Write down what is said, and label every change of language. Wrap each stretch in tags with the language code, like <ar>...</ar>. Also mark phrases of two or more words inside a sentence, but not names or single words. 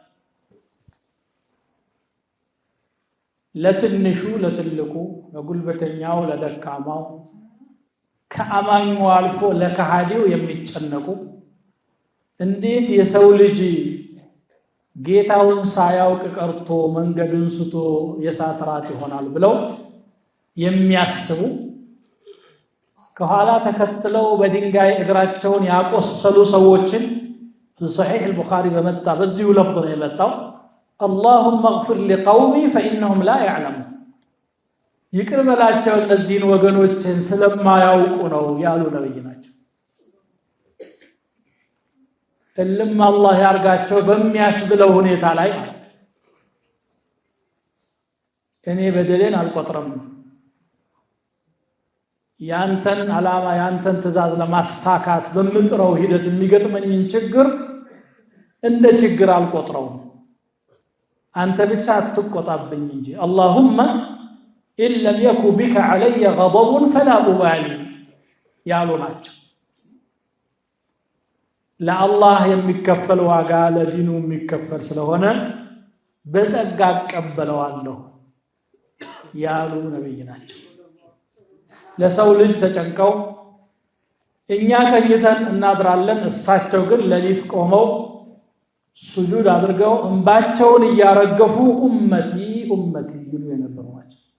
<am>ለትንሹ ለትልቁ፣ ለጉልበተኛው ለደካማው፣ ከአማኙ አልፎ ለከሃዲው የሚጨነቁ እንዴት የሰው ልጅ ጌታውን ሳያውቅ ቀርቶ መንገዱን ስቶ የእሳት ራት ይሆናል ብለው የሚያስቡ ከኋላ ተከትለው በድንጋይ እግራቸውን ያቆሰሉ ሰዎችን በሰሒህ አልቡኻሪ በመጣ በዚሁ ለፍዝ ነው የመጣው።</am> <ar>اللهم اغفر لقومي فإنهم لا يعلمون</ar> <am>ይቅር በላቸው እነዚህን ወገኖችን ስለማያውቁ ነው ያሉ ነብይ ናቸው። እልም አላህ ያርጋቸው በሚያስብለው ሁኔታ ላይ እኔ በደሌን አልቆጥረም፣ ያንተን ዓላማ ያንተን ትእዛዝ ለማሳካት በምጥረው ሂደት የሚገጥመኝን ችግር እንደ ችግር አልቆጥረውም፣ አንተ ብቻ አትቆጣብኝ እንጂ።</am> <ar>اللهم إن لم يكن بك علي غضب فلا أبالي</ar> <am>ያሉ ናቸው። ለአላህ የሚከፈል ዋጋ ለዲኑ የሚከፈል ስለሆነ በጸጋ እቀበለዋለሁ ያሉ ነብይ ናቸው። ለሰው ልጅ ተጨንቀው እኛ ተኝተን እናድራለን፣ እሳቸው ግን ሌሊት ቆመው ሱጁድ አድርገው እንባቸውን እያረገፉ</am> <ar>أمتي أمتي</ar> <am>ይሉ የነበሩ ናቸው።</am>